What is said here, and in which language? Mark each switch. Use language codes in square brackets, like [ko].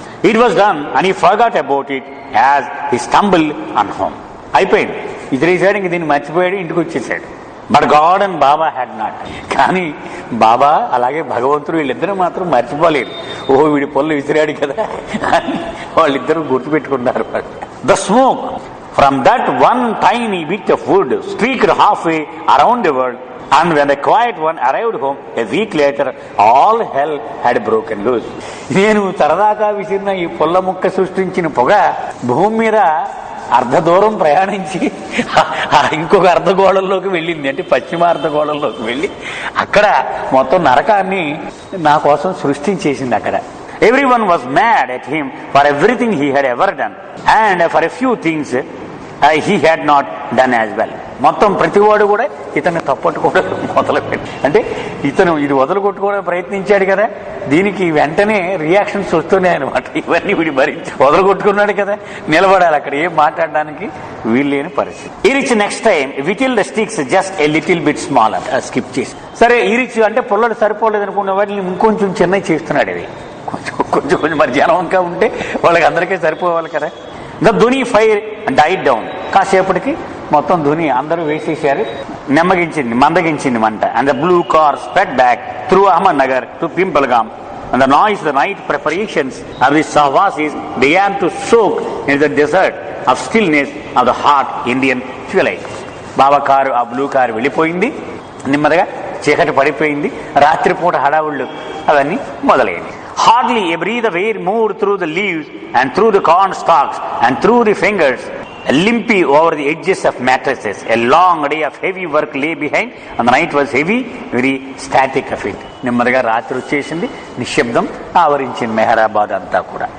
[en] It was done and he forgot about it as he stumbled on home. [te] అయిపోయింది, విసిరేశాడు, ఇంక దీన్ని మర్చిపోయాడు, ఇంటికి వచ్చేసాడు. [en] But God and Baba had not. [te] కానీ బాబా అలాగే భగవంతుడు వీళ్ళిద్దరూ మాత్రం మర్చిపోలేదు. ఓహో వీడి పొల్లు విసిరాడు కదా అని వాళ్ళిద్దరూ గుర్తుపెట్టుకున్నారు. [en] The smoke from that one tiny bit of wood streaked halfway around the world, and when the quiet one arrived home a week later, all hell had broken loose. [te] నేను సరదాగా విసిరిన ఈ పొల్ల ముక్క సృష్టించిన పొగ భూమి మీద అర్ధ దూరం ప్రయాణించి ఇంకొక అర్ధగోళంలోకి వెళ్ళింది. అంటే పశ్చిమ అర్ధగోళంలోకి వెళ్ళి అక్కడ మొత్తం నరకాన్ని నా కోసం సృష్టించేసింది. [en] అక్కడ everyone was mad at him for everything he had ever done, and for a few things he had not done as well. [te] మొత్తం ప్రతివాడు కూడా ఇతన్ని తప్పట్టుకోవడం మొదలుపెట్టి, అంటే ఇతను ఇది వదలగొట్టుకోవడానికి ప్రయత్నించాడు కదా, దీనికి వెంటనే రియాక్షన్స్ వస్తున్నాయి అనమాట. ఇవన్నీ వీడి భరించి వదలగొట్టుకున్నాడు కదా, నిలబడాలి అక్కడ, ఏం మాట్లాడడానికి వీల్లేని పరిస్థితి. [en] Eruch next time whittle the sticks just a little bit smaller. [te] Skip చేసి సరే ఈరిచ్ అంటే పొల్లలు సరిపోలేదు అనుకున్న వాటిని ఇంకొంచెం చిన్నవి చేస్తున్నాడు. ఇవి కొంచెం కొంచెం మరి జనం ఇంకా ఉంటే వాళ్ళకి అందరికీ సరిపోవాలి కదా. [en] The dhuni fire died down. [te] కాసేపటికి మొత్తం ధుని అందరూ వేసేసారు, మందగించింది మంట. [en] And the blue car spread back through Ahmednagar to Pimpalgaon. And the noise, the night preparations of the Sahwasis began to soak in the desert of stillness of the hot Indian twilight. [te] Baba car, ఆ blue car వెళ్ళిపోయింది, నెమ్మదిగా చీకటి పడిపోయింది, రాత్రిపూట హడావుళ్ళు అవన్నీ మొదలైంది. [en] Hardly a breath of air moved through the leaves and through the corn stalks and through the fingers, limpy over the edges of mattresses. A long day of heavy work lay behind, and the night was heavy, very static of it. [te] నెమ్మదిగా రాత్రి వచ్చేసింది, నిశ్శబ్దం ఆవరించింది మెహరాబాద్ అంతా కూడా.